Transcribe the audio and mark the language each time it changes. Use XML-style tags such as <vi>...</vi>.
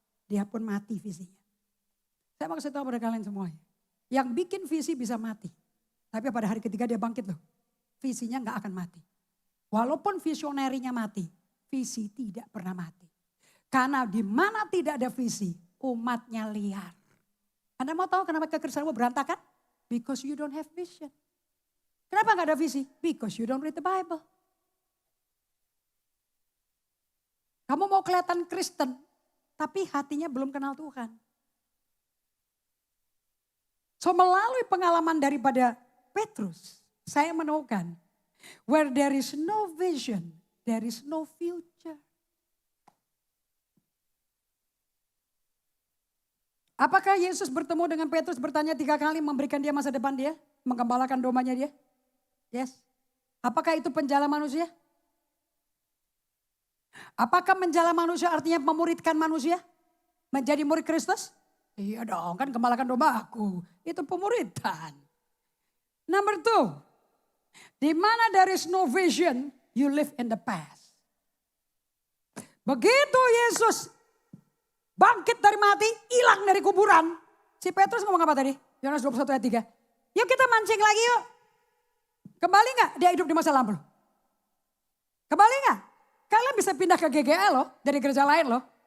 <id>Dia pun mati visinya. Saya mau kasih tahu pada kalian semuanya. Yang bikin visi bisa mati. Tapi pada hari ketiga dia bangkit loh. Visinya gak akan mati. Walaupun visionerinya mati, visi tidak pernah mati. Karena di mana tidak ada visi, umatnya liar. Anda mau tahu kenapa kekristenanmu berantakan?</id> <en>Because you don't have vision.</en> <id>Kenapa gak ada visi?</id> <en>Because you don't read the Bible.</en> <id>Kamu mau kelihatan Kristen, tapi hatinya belum kenal Tuhan.</id> <en>So</en> <id>melalui pengalaman daripada Petrus, saya menemukan,</id> <en>where there is no vision, there is no future.</en> <id>Apakah Yesus bertemu dengan Petrus bertanya 3 kali memberikan dia masa depan dia? Menggembalakan domanya dia?</id> <en>Yes.</en> <id>Apakah itu penjala manusia? Apakah menjala manusia artinya memuridkan manusia? Menjadi murid Kristus? Iya dong, kan gembalakan domba aku. Itu pemuridan.</id> <en>Number 2.</en> <id>Di mana</id> <en>there is no vision, you live in the past.</en> <id>Begitu Yesus bangkit dari mati, hilang dari kuburan. Si Petrus ngomong apa tadi? Yohanes 21 ayat 3. Yuk kita mancing lagi yuk. Kembali gak dia hidup di masa lampau? Kembali gak? Kalian bisa pindah ke GGL loh, dari gereja lain loh.</id>